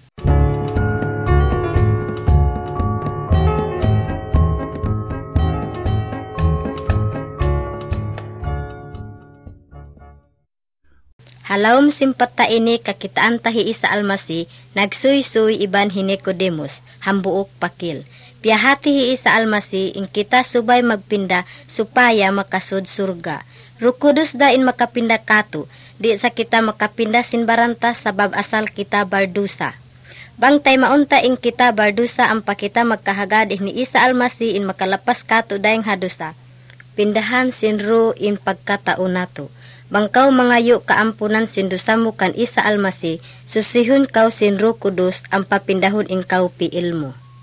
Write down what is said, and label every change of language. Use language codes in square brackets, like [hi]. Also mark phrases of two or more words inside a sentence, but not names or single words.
[tsg] Halawom simpata ini kakitaan tahi isa almasi, nagsuy-suy iban Nicodemus, hambuok pakil. Piyahati hi isa almasi, in kita subay magpinda, supaya makasud surga. Rukudos da in makapinda kato, di sa kita makapinda sinbaranta sabab asal kita bardusa. Bangtay maunta in kita bardusa ang pakita magkahagad ni isa almasi in makalapas kato daing hadusa. Pindahan sinro in pagkatao nato. Bangkaw mangayo kaampunan sindusa mo kan isa almasi, susihon kaw sinro kudos ang papindahon in kaw piil mo.